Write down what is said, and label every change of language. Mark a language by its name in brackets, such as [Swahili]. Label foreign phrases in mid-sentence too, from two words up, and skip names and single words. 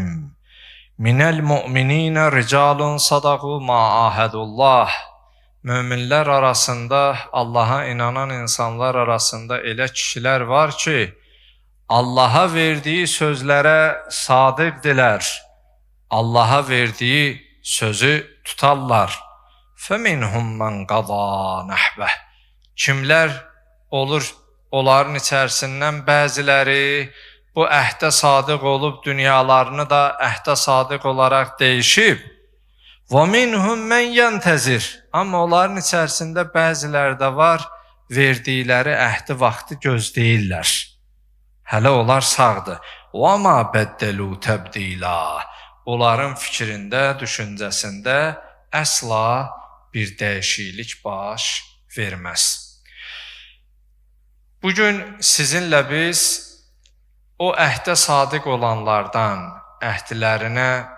[Arabic] من المؤمنين رجال صدقوا ما عاهدوا الله [Azerbaijani] möminlər arasında, Allaha inanan insanlar arasında elə kişilər var ki, Allaha verdiyi sözlərə sadiqdilər, Allaha verdiyi sözü tutarlar. [Arabic] فَمِنْهُمْ مَنْ قَضَى نَحْبَهِ [Azerbaijani] Kimlər olur, onların içərisindən bəziləri bu əhdə sadiq olub, dünyalarını da əhdə sadiq olaraq dəyişib. [Arabic] وَمِنْهُمْ مَنْ يَنْتَزِرِ [Azerbaijani] Amma onların içərisində bəziləri də var, verdikləri əhdi vaxtı gözləyirlər. Hələ onlar sağdır. [Arabic] وَمَا بَدَّلُوا تَبْدِيلًا [Azerbaijani] Onların fikrində, düşüncəsində əsla bir dəyişiklik baş verməz. Bugün sizinlə biz o əhdə sadiq olanlardan, əhdlərinə